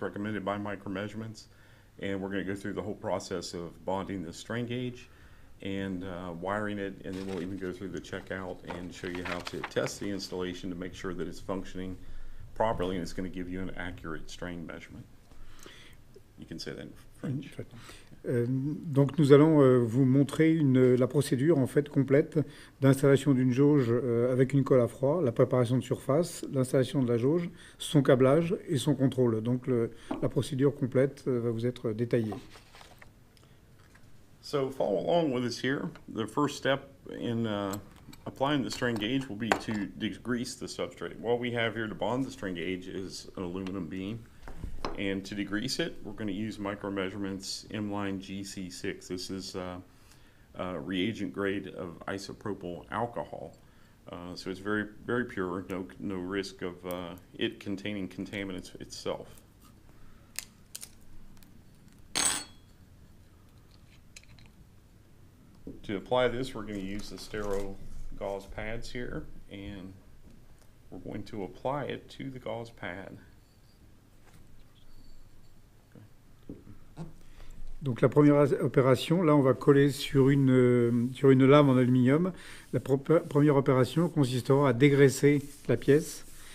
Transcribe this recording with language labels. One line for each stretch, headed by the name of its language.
English: It's recommended by Micromeasurements. And we're going to go through the whole process of bonding the strain gauge and wiring it. And then we'll even go through the checkout and show you how to test the installation to make sure that it's functioning properly and it's going to give you an accurate strain measurement. You can say that in French.
French: Donc nous allons vous montrer la procédure en fait complète d'installation d'une jauge avec une colle à froid, la préparation de surface, l'installation de la jauge, son câblage et son contrôle. Donc la procédure complète va vous être détaillée.
English: So follow along with us here. The first step in applying the strain gauge will be to degrease the substrate. What we have here to bond the strain gauge is an aluminum beam. And to degrease it, we're going to use Micromeasurements M-Line GC6. This is reagent grade of isopropyl alcohol. So it's very, very pure, no risk of it containing contaminants itself. To apply this, we're going to use the sterile gauze pads here, and we're going to apply it to the gauze pad.
French: Donc la première opération, là on va coller sur une lame en aluminium. La première opération consistera à dégraisser la pièce.